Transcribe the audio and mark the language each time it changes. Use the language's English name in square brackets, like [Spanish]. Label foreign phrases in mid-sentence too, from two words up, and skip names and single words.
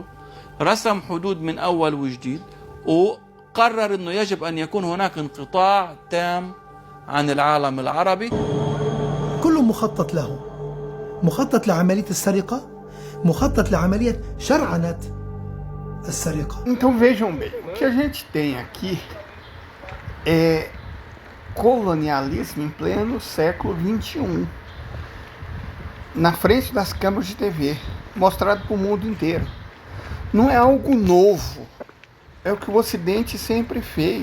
[Arabic] رسم حدود من أول وجديد، وقرر أنه يجب أن يكون هناك انقطاع تام عن العالم العربي. كله مخطط له، مخطط لعملية السرقة، مخطط لعملية شرعنة السرقة. [Portuguese] Então vejam bem, o que a gente tem aqui é colonialismo em pleno século XXI, na frente das câmeras de TV, mostrado para o mundo inteiro. Não é algo novo, é o que o Ocidente sempre fez.